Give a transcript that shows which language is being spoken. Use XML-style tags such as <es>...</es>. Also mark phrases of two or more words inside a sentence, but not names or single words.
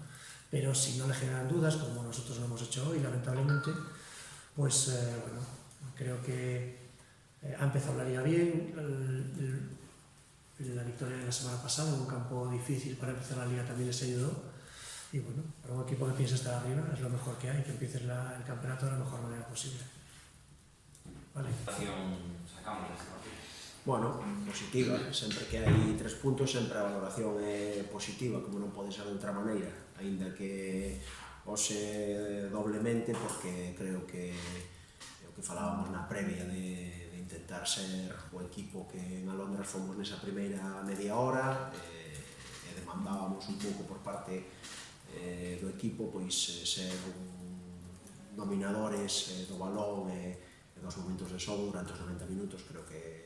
<es>Pero si no le generan dudas, como nosotros lo hemos hecho hoy, lamentablemente, pues bueno, creo que ha empezado la liga bien. La victoria de la semana pasada en un campo difícil para empezar la liga también les ayudó. Y bueno, para un equipo que piensa estar arriba es lo mejor que hay, que empieces el campeonato de la mejor manera posible. Vale. ¿Qué valoración sacamos de este partido? Bueno, positiva.</es> <gl>Sempre que hai 3 puntos, sempre a valoración é positiva, como non pode ser de outra maneira, aínda que ose doblemente, porque creo que o que falábamos na previa de intentar ser o equipo que en Alondras fomos nesa primeira media hora e demandábamos un pouco por parte do equipo pois ser dominadores do balón e dos momentos de xogo durante os 90 minutos.</gl>